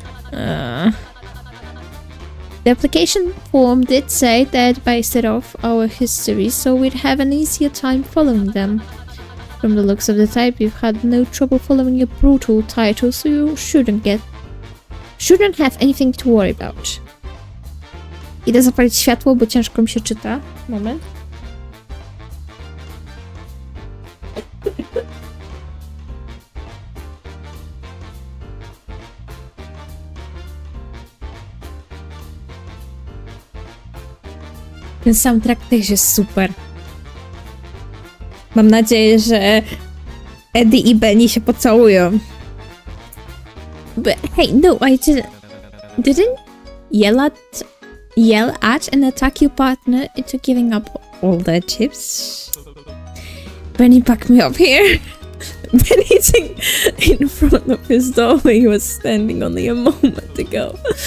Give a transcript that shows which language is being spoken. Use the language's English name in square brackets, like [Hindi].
[English] The application form did say they'd based it off our history, so we'd have an easier time following them. From the looks of the type, you've had no trouble following a brutal title, so you shouldn't have anything to worry about. [Polish] Idę zapalić światło, bo ciężko mi się czyta. Moment. Ten soundtrack też jest super. Mam nadzieję, że Eddie i Benny się pocałują. [English] But hey, no, I didn't yell at and attack your partner into giving up all their chips. Benny, back me up here. Benny's in front of his door where he was standing only a moment ago.